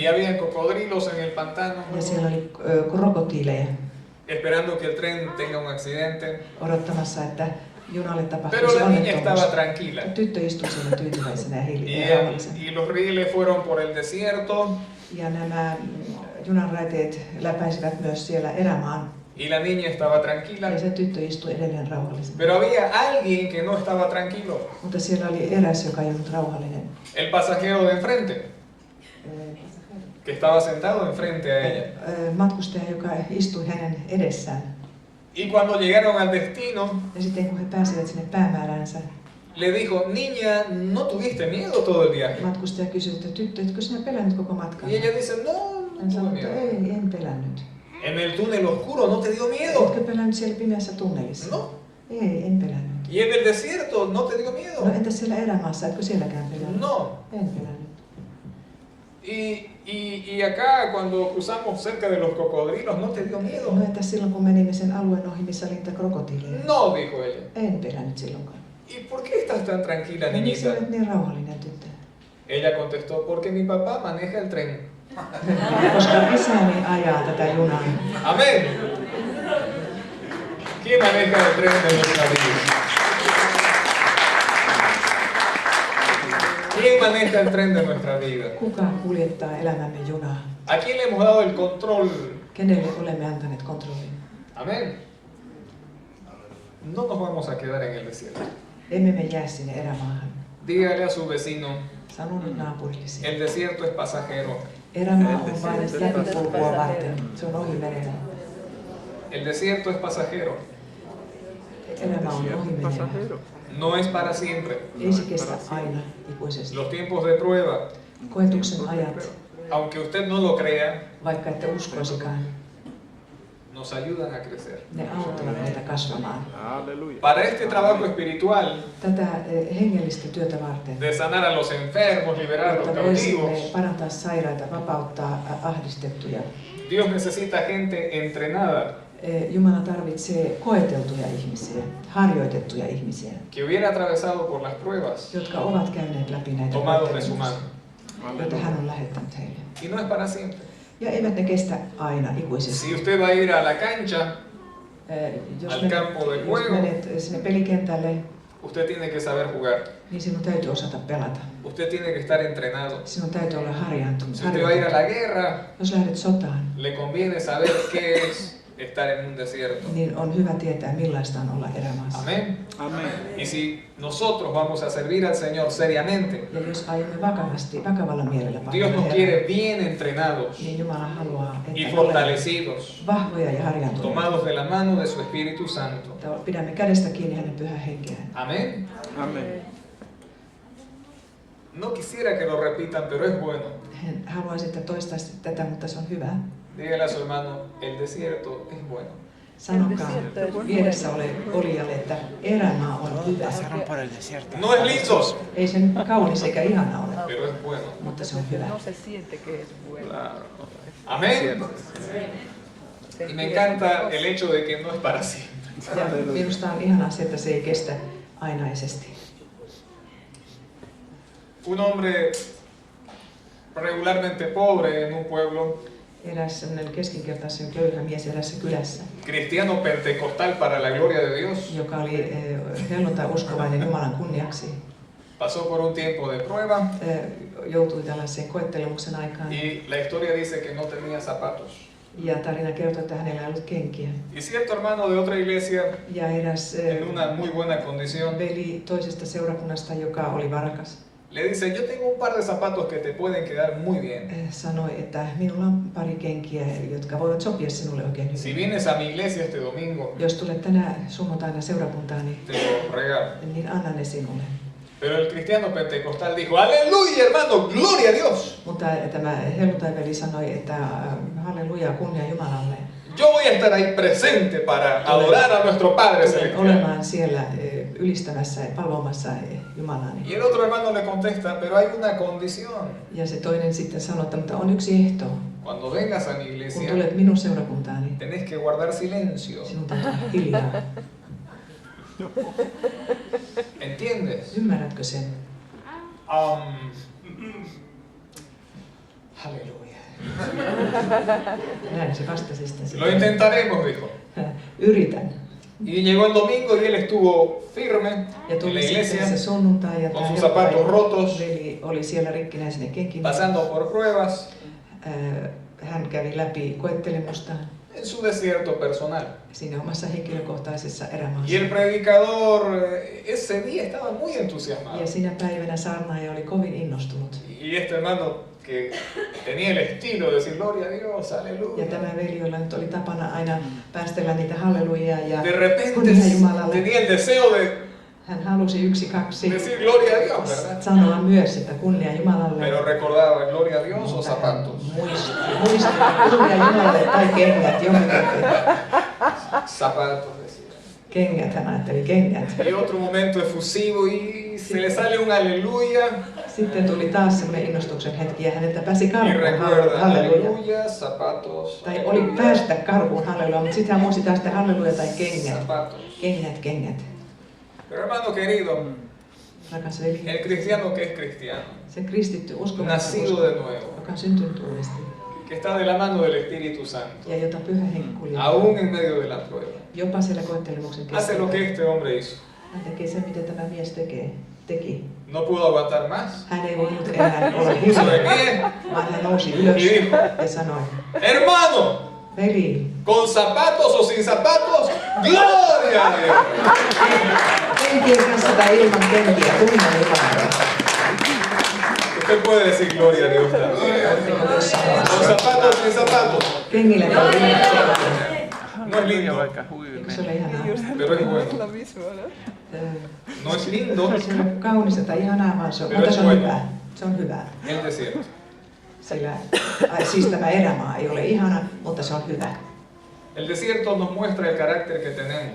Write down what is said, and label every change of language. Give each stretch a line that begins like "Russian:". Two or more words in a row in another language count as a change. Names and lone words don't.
Spanish: y había cocodrilos en el pantano
Finnish: Ja siellä oli krokotiileja
Spanish: esperando que el tren tenga un accidente.
Finnish: odottamassa, että junalle
Spanish: Pero
Finnish: tapahtuisi
Spanish: la niña estaba
Finnish: onnettomuus.
Spanish: tranquila.
Finnish: Tyttö istui siellä tyytyväisenä ja
Spanish: Y,
Finnish: rauhallisena.
Spanish: y los rieles fueron por el desierto
Finnish: Ja nämä junan raiteet läpäisivät myös siellä erämaan.
Spanish: y la niña estaba tranquila.
Finnish: Ja se tyttö istui edelleen rauhallisena.
Spanish: Pero había alguien que no estaba tranquilo,
Finnish: Mutta siellä oli eräs, joka ei ollut rauhallinen.
Spanish: el pasajero de enfrente, que estaba sentado enfrente a ella.
Finnish: matkustaja, joka istui hänen edessään.
Spanish: Y cuando llegaron al destino,
Finnish: Ja sitten kun he pääsivät sinne päämääränsä,
Spanish: le dijo, niña, ¿no tuviste miedo todo el viaje?
Finnish: matkustaja kysyi, että tyttö, etkö sinä pelännyt koko matkan?
Spanish: Y ella dice, no,
Finnish: Hän
Spanish: no tuve
Finnish: sanoi, että
Spanish: miedo.
Finnish: ei, en pelännyt.
Spanish: En el túnel oscuro no te dio miedo.
Finnish: Etkö pelännyt siellä pimeässä tunnelissa?
Spanish: No.
Finnish: Ei, en pelännyt.
Spanish: Y en el desierto no te dio miedo.
Finnish: No entäs siellä erämaassa, etkö sielläkään pelännyt?
Spanish: No.
Finnish: En pelännyt.
Spanish: Y acá cuando cruzamos cerca de los cocodrilos, ¿no te dio miedo?
Finnish: No entäs silloin kun menimme sen alueen ohi, missä oli niitä krokotiileja?
Spanish: No, dijo ella.
Finnish: En pelännyt silloinkaan.
Spanish: ¿Y por qué estás tan tranquila,
Finnish: Ja miksi
Spanish: niñita?
Finnish: olet niin rauhallinen tyttö?
Spanish: Ella contestó, porque mi papá maneja el tren.
Finnish: Koska isäni ajaa tätä junaa.
Spanish: Amén. ¿Quién maneja el tren de nuestra vida? ¿Quién maneja el tren de nuestra vida?
Finnish: Kuka kuljettaa elämämme junaa?
Spanish: ¿A quién le hemos dado el control?
Finnish: Kenelle olemme antaneet kontrollin?
Spanish: Amén. No nos vamos a quedar en el desierto.
Finnish: Emme me jää sinne erämaahan.
Spanish: Dígale a su vecino,
Finnish: Sano nyt naapurillesi.
Spanish: el desierto es pasajero.
Finnish: Erämaa on vain läpikulkua varten. Se on ohimenevä.
Spanish: El desierto es pasajero.
Finnish: Elämä on ohimenevä.
Spanish: No es para siempre.
Finnish: Ei se kestä aina ikuisesti.
Spanish: Los tiempos de prueba,
Finnish: Koetuksen ajat,
Spanish: aunque usted no lo crea,
Finnish: vaikka ette uskoisikaan,
Spanish: nos ayudan a crecer.
Finnish: ne auttavat meitä kasvamaan.
Spanish: Para este trabajo espiritual,
Finnish: Tätä hengellistä työtä varten,
Spanish: de sanar a los enfermos, liberar a los
Finnish: jotta voisimme
Spanish: cautivos,
Finnish: parantaa sairaita, vapauttaa ahdistettuja.
Spanish: Dios necesita gente entrenada
Finnish: Jumala tarvitsee koeteltuja ihmisiä, harjoitettuja ihmisiä,
Spanish: que hubiera atravesado por las pruebas,
Finnish: jotka ovat käyneet läpi näitä
Spanish: tomados de su
Finnish: koetelmuksia,
Spanish: mano.
Finnish: joita hän on lähettänyt heille.
Spanish: Y no es para siempre.
Finnish: Ja eivät ne kestä aina ikuisesti.
Spanish: Si usted va a ir a la cancha,
Finnish: Jos
Spanish: al
Finnish: menet,
Spanish: campo de
Finnish: jos
Spanish: juego,
Finnish: menet sinne pelikentälle,
Spanish: usted tiene que saber jugar.
Finnish: niin sinun täytyy osata pelata.
Spanish: Usted tiene que estar entrenado.
Finnish: Sinun täytyy olla harjaantunut.
Spanish: Si usted va a ir a la guerra,
Finnish: Jos lähdet sotaan,
Spanish: le conviene saber qué es estar en un desierto.
Finnish: niin on hyvä tietää, millaista on olla erämaassa.
Spanish: Amén. Y si nosotros vamos a servir al Señor seriamente,
Finnish: Ja jos aiomme vakavalla mielellä
Spanish: Dios nos
Finnish: palvella
Spanish: quiere bien entrenados
Finnish: niin Jumala haluaa,
Spanish: y
Finnish: että olemme
Spanish: fortalecidos,
Finnish: vahvoja ja harjaantuneita.
Spanish: tomados de la mano de su Espíritu Santo.
Finnish: Että pidämme kädestä kiinni hänen pyhän henkeään.
Spanish: Amén. No quisiera que lo repitan, pero es bueno.
Finnish: Haluaisin, että toistaisitte tätä, mutta se on hyvä.
Spanish: Dígale a su hermano, el desierto es bueno.
Finnish: Sanokaa vieressä olijalle, että erämaa on hyvä.
Spanish: No es lindo,
Finnish: Ei se nyt kaunis eikä ihana ole,
Spanish: pero es bueno.
Finnish: mutta se on hyvä.
Spanish: No se siente que es bueno. Amén. Y me encanta el hecho de que no es para siempre.
Finnish: Ja minusta on ihanaa se, että se ei kestä ainaisesti.
Spanish: Un hombre regularmente pobre en un pueblo,
Finnish: Eräs sellainen keskinkertaisen köyhä mies erässä kylässä,
Spanish: cristiano pentecostal para la gloria de Dios,
Finnish: joka oli helluntai-uskovainen Jumalan kunniaksi,
Spanish: pasó por un tiempo de prueba
Finnish: joutui tällaiseen koettelemuksen aikaan.
Spanish: y la historia dice que no tenía zapatos.
Finnish: Ja tarina kertoo, että hänellä ei ollut kenkiä.
Spanish: Y cierto hermano de otra iglesia,
Finnish: Ja eräs
Spanish: en una muy buena condición,
Finnish: veli toisesta seurakunnasta, joka oli varakas,
Spanish: le dice, yo tengo un par de zapatos que te pueden quedar muy bien.
Finnish: sanoi, että minulla on pari kenkiä, jotka voivat sopia sinulle oikein
Spanish: Si
Finnish: hyvin.
Spanish: vienes a mi iglesia este domingo,
Finnish: Jos tulet tänä sunnuntaina seurakuntaani,
Spanish: te los regalo.
Finnish: niin anna ne sinulle.
Spanish: Pero el cristiano pentecostal dijo, aleluya hermano, gloria a Dios.
Finnish: Mutta tämä helluntaiveli sanoi, että halleluja, kunnia Jumalalle.
Spanish: Yo voy a estar ahí presente para adorar a nuestro Padre
Finnish: Tulen
Spanish: celestial.
Finnish: olemaan siellä ylistämässä ja palvomassa Jumalaani.
Spanish: Y el otro hermano le contesta, pero hay una condición.
Finnish: Ja se toinen sitten sanoi, että mutta on yksi ehto.
Spanish: Cuando vengas a mi
Finnish: Kun
Spanish: iglesia,
Finnish: tulet minun seurakuntaani,
Spanish: tenés que guardar silencio.
Finnish: sinun täytyy olla hiljaa.
Spanish: ¿Entiendes?
Finnish: Ymmärrätkö sen?
Spanish: Aleluya.
Finnish: Näin se vastasi sitten.
Spanish: Lo intentaremos, dijo.
Finnish: Yritän.
Spanish: Y llegó el domingo y él estuvo firme
Finnish: Ja
Spanish: en la
Finnish: tuli sitten
Spanish: iglesia,
Finnish: se sunnuntai ja
Spanish: con
Finnish: tämä
Spanish: sus zapatos rotos,
Finnish: veli oli siellä rikkinäisenä kenkinä.
Spanish: pasando por pruebas.
Finnish: Hän kävi läpi koettelemusta.
Spanish: en su desierto personal.
Finnish: siinä omassa henkilökohtaisessa erämaassa.
Spanish: Y el predicador ese día estaba muy entusiasmado.
Finnish: Ja sinä päivänä saarnaaja oli kovin innostunut.
Spanish: Y este hermano que tenía el estilo de decir gloria a Dios,
Finnish: Ja
Spanish: aleluya.
Finnish: tämä veli, jolla nyt oli tapana aina päästellä niitä hallelujaa ja
Spanish: De repente
Finnish: kunnia Jumalalle.
Spanish: tenía el deseo de
Finnish: Hän halusi 1, 2
Spanish: decir gloria a Dios, ¿verdad?
Finnish: sanoa myös, että kunnia Jumalalle.
Spanish: Pero recordaba gloria a Dios o zapatos.
Finnish: Muisti kunnia Jumalalle tai kengät, jompikumpi.
Spanish: Zapatos decía.
Finnish: Kengät, hän ajatteli kengät.
Spanish: Y otro momento efusivo y se le sale un aleluya.
Finnish: Sitten tuli taas semmoinen innostuksen hetki ja häneltä pääsi
Spanish: Y
Finnish: karkuun
Spanish: recuerda,
Finnish: halleluja.
Spanish: aleluya, zapatos.
Finnish: Tai oli päästä karkuun halleluja, mutta sitten hän muisti taas sitten halleluja tai kengät.
Spanish: Zapatos.
Finnish: Kengät.
Spanish: Pero hermano querido,
Finnish: Rakas veli,
Spanish: el cristiano que es cristiano,
Finnish: se kristitty uskovainen,
Spanish: nacido de nuevo,
Finnish: joka on syntynyt uudesti
Spanish: que está de la mano del Espíritu Santo,
Finnish: ja jota Pyhä Henki kuljettaa.
Spanish: aún en medio de la prueba,
Finnish: Jopa siellä koettelemuksen
Spanish: hace lo que
Finnish: keskellä.
Spanish: este hombre hizo.
Finnish: Hän tekee sen, mitä tämä mies teki.
Spanish: No pudo aguantar más.
Finnish: Hän ei voinut enää olla
Spanish: Se puso de
Finnish: hiljaa,
Spanish: pie
Finnish: vaan hän nousi ylös
Spanish: y dijo,
Finnish: ja sanoi,
Spanish: hermano,
Finnish: veli,
Spanish: con zapatos o sin zapatos, gloria a Dios.
Finnish: kenkien kanssa tai ilman kenkiä, kunnia Jumalalle.
Spanish: Usted puede decir gloria a Dios también.
Finnish: Voitteko myös sanoa
Spanish: Con
Finnish: sen?
Spanish: zapatos o sin zapatos.
Finnish: Kengillä tai ilman kenkiä.
Spanish: No es lindo,
Finnish: Eikö se ole ihanaa?
Spanish: pero es bueno. Lo mismo, ¿no? No es lindo
Finnish: Se on kaunista tai ihanaa, vaan se on,
Spanish: Pero
Finnish: mutta
Spanish: es
Finnish: se on
Spanish: bueno.
Finnish: hyvä. Se on hyvä.
Spanish: el desierto.
Finnish: Sillä, siis tämä erämaa ei ole ihana, mutta se on hyvä.
Spanish: El desierto nos muestra el carácter que tenemos.